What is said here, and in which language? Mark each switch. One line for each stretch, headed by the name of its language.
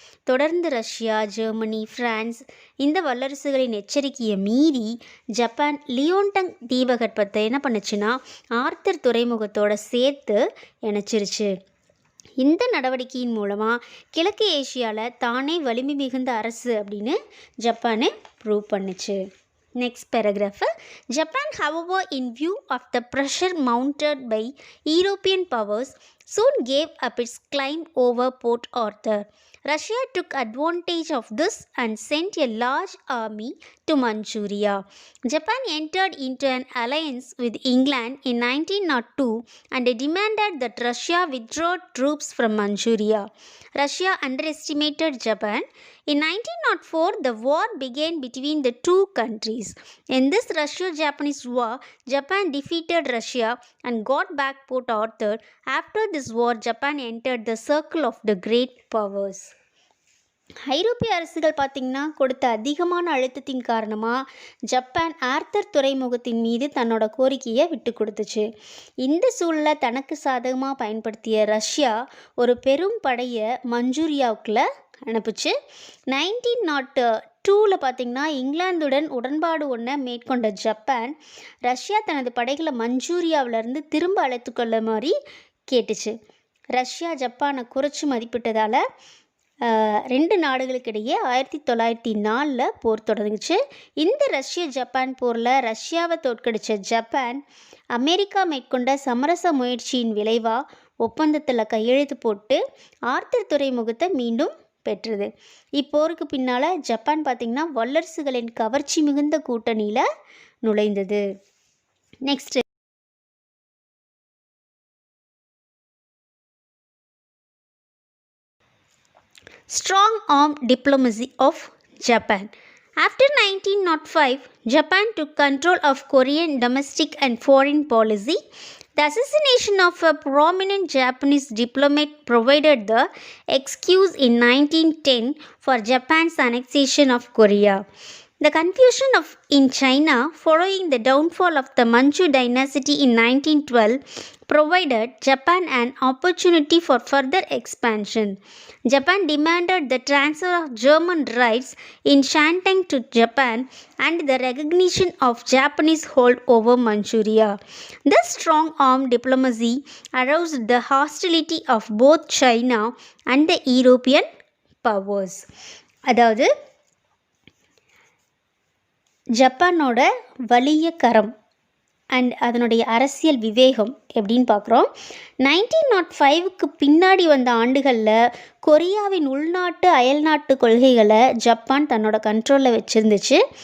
Tamil: தொடர்ந்து Russia, Germany, France இந்த வல்லரசுகளின் எச்சரிக்கையை மீறி ஜப்பான் லியோன்டங் தீபகற்பத்தை என்ன பண்ணுச்சுன்னா ஆர்த்தர் துறைமுகத்தோடு சேர்த்து இணைச்சிருச்சு. இந்த நடவடிக்கையின் மூலமாக கிழக்கு ஏஷியாவில் தானே வலிமை மிகுந்த அரசு அப்படின்னு ஜப்பானு ப்ரூவ் பண்ணுச்சு.
English: Next paragraph. Japan, however, in view of the pressure mounted by European powers, soon gave up its claim over Port Arthur. Russia took advantage of this and sent a large army to Manchuria. Japan entered into an alliance with England in 1902 and demanded that Russia withdraw troops from Manchuria. Russia underestimated Japan. In 1904, the war began between the two countries. In this Russo-Japanese war, Japan defeated Russia and got back Port Arthur. After this war, Japan entered the circle of the great powers.
Tamil: ஐரோப்பிய அரசுகள் பார்த்திங்கன்னா கொடுத்த அதிகமான அழுத்தத்தின் காரணமாக Japan author துறைமுகத்தின் மீது தன்னோட கோரிக்கையை விட்டு கொடுத்துச்சு. இந்த சூழலை தனக்கு சாதகமாக பயன்படுத்திய ரஷ்யா ஒரு பெரும் படையை மஞ்சூரியாவுக்குள்ள அனுப்புச்சு. 1902 பார்த்திங்கன்னா இங்கிலாந்துடன் உடன்பாடு ஒன்றை மேற்கொண்ட ஜப்பான் ரஷ்யா தனது படைகளை மஞ்சூரியாவிலேருந்து திரும்ப அழைத்து கொள்ள மாதிரி கேட்டுச்சு. ரஷ்யா ஜப்பானை குறைச்சி மதிப்பிட்டதால் ரெண்டு நாடுகளுக்கிடையே 1904 போர் தொடங்குச்சு. இந்த ரஷ்ய ஜப்பான் போரில் ரஷ்யாவை தோற்கடித்த ஜப்பான் அமெரிக்கா மேற்கொண்ட சமரச முயற்சியின் விளைவாக ஒப்பந்தத்தில் கையெழுத்து போட்டு ஆர்த்தர் துறைமுகத்தை மீண்டும் பெற்றது. இப்போருக்கு பின்னால் ஜப்பான் பார்த்திங்கன்னா வல்லரசுகளின் கவர்ச்சி மிகுந்த கூட்டணியில் நுழைந்தது.
English: Next strong arm diplomacy of Japan. After 1905, Japan took control of Korean domestic and foreign policy. The assassination of a prominent Japanese diplomat provided the excuse in 1910 for Japan's annexation of Korea. The confusion in China following the downfall of the Manchu dynasty in 1912 provided Japan an opportunity for further expansion. Japan demanded the transfer of German rights in Shandong to Japan and the recognition of Japanese hold over Manchuria. This strong-arm diplomacy aroused the hostility of both China and the European powers.
Tamil: அதாவது ஜப்பானோட வலிய கரம் and அதனுடைய அரசியல் விவேகம் எப்படின்னு பார்க்குறோம். 1905க்கு பின்னாடி வந்த ஆண்டுகளில் கொரியாவின் உள்நாட்டு அயல்நாட்டு கொள்கைகளை ஜப்பான் தன்னோட கண்ட்ரோலில் வச்சுருந்துச்சு.